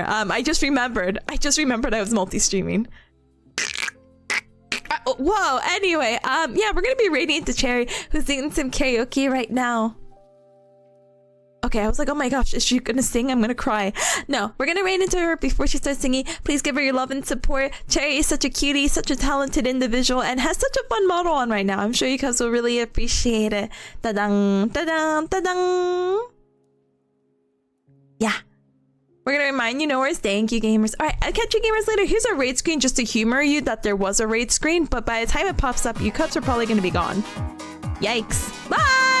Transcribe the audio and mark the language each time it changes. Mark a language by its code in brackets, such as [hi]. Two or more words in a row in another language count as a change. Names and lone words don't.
[en] I just remembered I was multi-streaming. Whoa, anyway, yeah, we're gonna be raiding into Cherry, who's singing some karaoke right now. Okay, I was like, oh my gosh, is she gonna sing? I'm gonna cry. No, we're gonna raid into her before she starts singing. Please give her your love and support. Cherry is such a cutie, such a talented individual, and has such a fun model on right now. I'm sure you guys will really appreciate it. Ta-dang, ta-dang, ta-dang. Yeah. We're gonna remind you Noah's thank you, gamers. Alright, I'll catch you gamers later. Here's our raid screen just to humor you that there was a raid screen, but by the time it pops up, you cuts are probably gonna be gone. Yikes. Bye!